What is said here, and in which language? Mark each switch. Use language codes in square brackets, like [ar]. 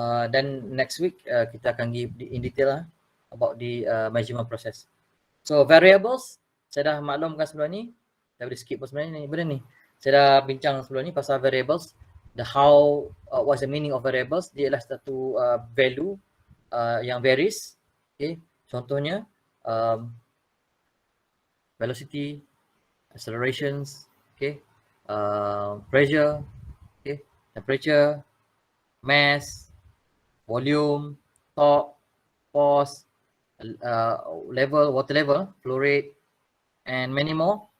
[en] Dan next week [ms] kita akan [en] give in detail lah about the measurement process. [ms] So variables, saya dah maklumkan sebelum ni. Saya boleh skip pun sebenarnya ni, benda ni. Saya dah bincang sebelum ni pasal variables. [en] The how, what's the meaning of variables. [ms] Dia adalah satu value yang varies. Okay. Contohnya [en] velocity, accelerations, okay, pressure, okay, temperature, mass, volume, torque, force, level, water level, flow rate, and many more.